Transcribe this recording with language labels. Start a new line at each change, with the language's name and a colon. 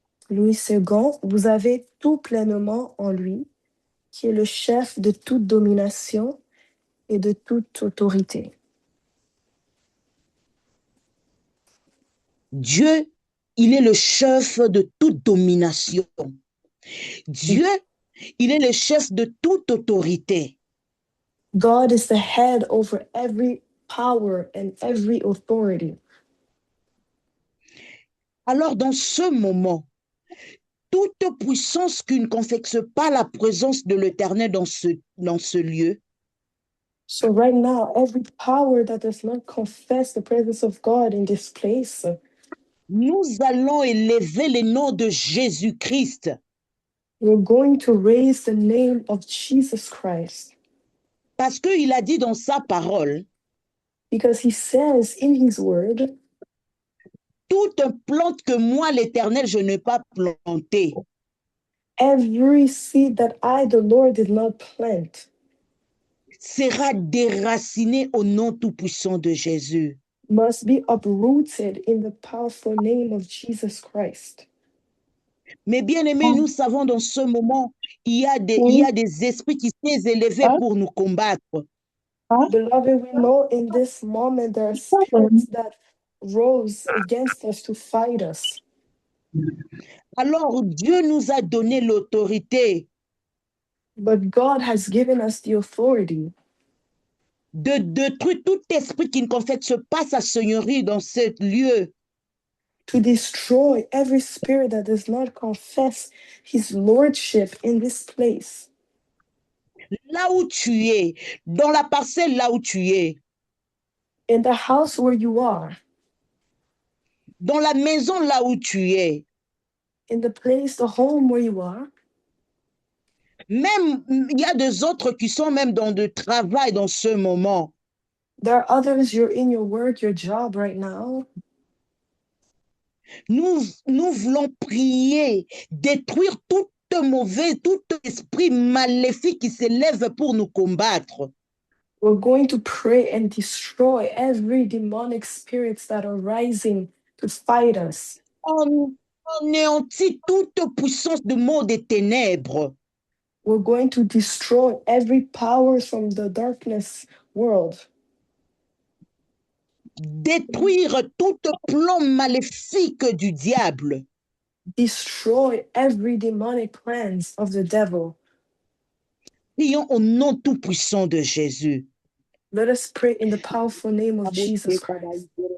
French: Louis II, vous avez tout pleinement en lui, qui est le chef de toute domination et de toute autorité. Dieu, il est le chef de toute domination. Dieu, il est le chef de toute autorité.
English: God is the head over every power and every authority.
French: Alors, dans ce moment, toute puissance qui ne confesse pas la présence de l'Éternel dans ce lieu,
English: So right now, every power that does not confess the presence of God in this place,
French: nous allons élever le nom de Jésus-Christ.
English: we're going to raise the name of Jesus Christ.
French: Parce qu'il a dit dans sa parole,
English: Because he says in his word,
French: toute plante que moi, l'Éternel, je n'ai pas plantée,
English: every seed that I, the Lord, did not plant,
French: sera déracinée au nom tout-puissant de Jésus.
English: must be uprooted in the powerful name of Jesus Christ.
French: Mais bien aimés, nous savons dans ce moment, il y a des esprits qui s'est élevés pour nous combattre.
English: Beloved, we know in this moment there are spirits that rose against us to fight us.
French: Alors Dieu nous a donné l'autorité
English: But God has given us the authority
French: de détruire tout esprit qui ne confesse pas sa seigneurie dans ce lieu.
English: to destroy every spirit that does not confess his lordship in this place.
French: Là où tu es, dans la parcelle là où tu es,
English: In the house where you are,
French: dans la maison là où tu es,
English: in the place, the home where you are,
French: même il y a des autres qui sont même dans le travail dans ce moment.
English: there are others, you're in your work, your job right now.
French: Nous voulons prier, détruire tout esprit maléfique qui s'élève pour nous combattre.
English: We're going to pray and destroy every demonic spirits that are rising to fight us.
French: On anéantit toute puissance du monde des ténèbres.
English: We're going to destroy every power from the darkness world.
French: Détruire tout plan maléfique du diable.
English: Destroy every demonic plans of the devil.
French: Prions au nom tout-puissant de Jésus.
English: Let us pray in the powerful name of Jesus Christ.